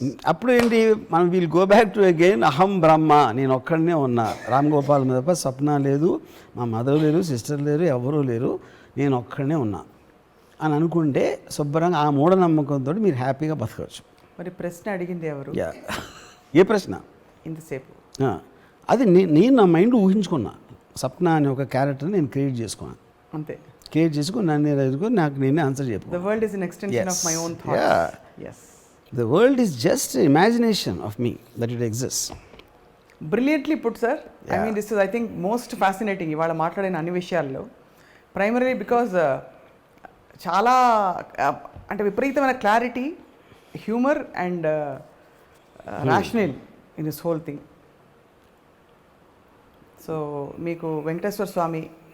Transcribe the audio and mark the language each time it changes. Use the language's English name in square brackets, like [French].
[Telugu] అప్పుడు ఏంటి మనం [English] we'll go back to again [Telugu] అహం బ్రహ్మ, నేను ఒక్కడనే ఉన్నా, రామ్ గోపాల్ మీద తప్ప స్వప్న లేదు, మా మదర్ లేరు, సిస్టర్ లేరు, ఎవరూ లేరు, నేను ఒక్కడనే ఉన్నా అని అనుకుంటే శుభ్రంగా ఆ మూఢనమ్మకంతో మీరు హ్యాపీగా బతకవచ్చు. మరి ప్రశ్న అడిగింది ఎవరు? యా, ఏ ప్రశ్న? ఇంతసేపు అది నేను నా మైండ్ ఊహించుకున్నా. సప్న అనే ఒక క్యారెక్టర్ని నేను క్రియేట్ చేసుకున్నాను. అంతే, క్రియేట్ చేసుకుని నన్ను ఎదుర్కొని నాకు నేనే ఆన్సర్ చెప్పాను. [English] The world is an extension of my own thoughts. Yeah. Yes. The world is just imagination of me that it exists. Brilliantly put, sir. I Yeah. mean, this is, I think, most fascinating. [Telugu] ఇవాళ మాట్లాడిన అన్ని విషయాల్లో primary because చాలా అంటే విపరీతమైన clarity, [English] Humour and rational in this whole thing. [Telugu] So మీకు వెంకటేశ్వర స్వామి